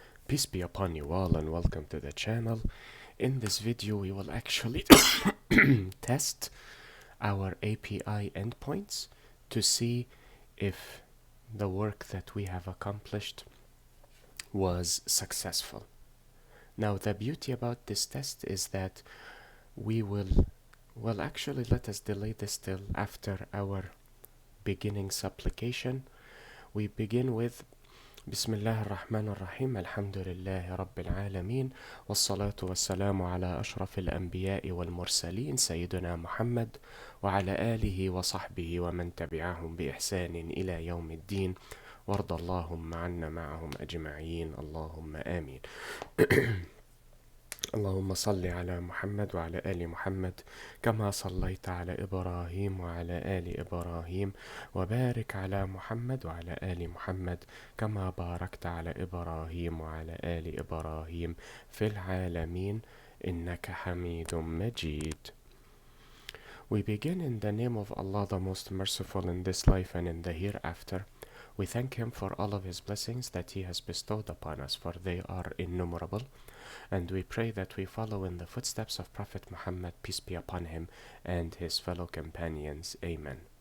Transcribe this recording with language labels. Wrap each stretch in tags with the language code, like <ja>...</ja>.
<en>Peace be upon you all and welcome to the channel. In this video we will actually test our API endpoints to see if the work that we have accomplished was successful. Now the beauty about this test is that we will, well actually let us delay this till after our beginning supplication. We begin with</en> <ar>بسم الله الرحمن الرحيم الحمد لله رب العالمين والصلاة والسلام على أشرف الأنبياء والمرسلين سيدنا محمد وعلى آله وصحبه ومن تبعهم بإحسان إلى يوم الدين وارض اللهم عنا معهم أجمعين اللهم آمين. اللهم صل على محمد وعلى آل محمد كما صليت على إبراهيم وعلى آل إبراهيم وبارك على محمد وعلى آل محمد كما باركت على إبراهيم وعلى آل إبراهيم في العالمين إنك حميد مجيد.</ar> <en>We begin in the name of Allah, the most merciful in this life and in the hereafter. We thank Him for all of His blessings that He has bestowed upon us, for they are innumerable. And we pray that we follow in the footsteps of Prophet Muhammad, peace be upon him, and his fellow companions. Amen.</en>